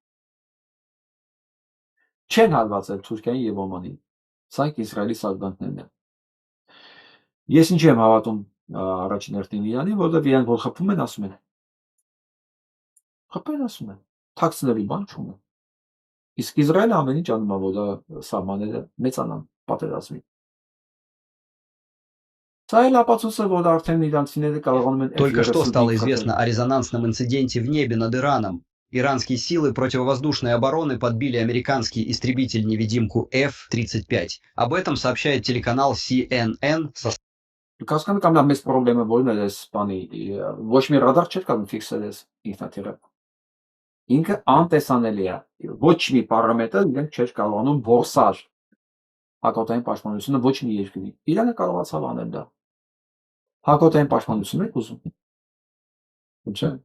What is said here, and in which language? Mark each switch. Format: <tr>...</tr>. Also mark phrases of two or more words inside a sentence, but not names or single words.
<hy>չեն հարվածել Թուրքիային եւ Օմանին։ Սրանք Իսրայելի սադրանքներն են։ Ես ինչ եմ հավատում առաջին հերթին Իրանին, որովհետեւ իրանք որ խփում են, ասում են։ Խփեն ասում են։ Թաքցնելու բան չունեն։ Իսկ Իսրայելը ամեն ինչ անում է, որ դա սահմանները մեծանան պատերազմի։</hy> <ru>Только что стало известно о резонансном инциденте в небе над Ираном. Иранские силы противовоздушной обороны подбили американский истребитель-невидимку F-35. Об этом сообщает телеканал CNN.</ru> <hy>Ինքը անտեսանելի է։ Ոչ մի պարամետր իրենք չէր կարողանում որսալ հակոտային պաշտպանությունը ոչ մի երկրի։ Իրանը կարողացավ անել դա։ Հակոտային պաշտպանություն եք ուզում։ Չէ։</hy>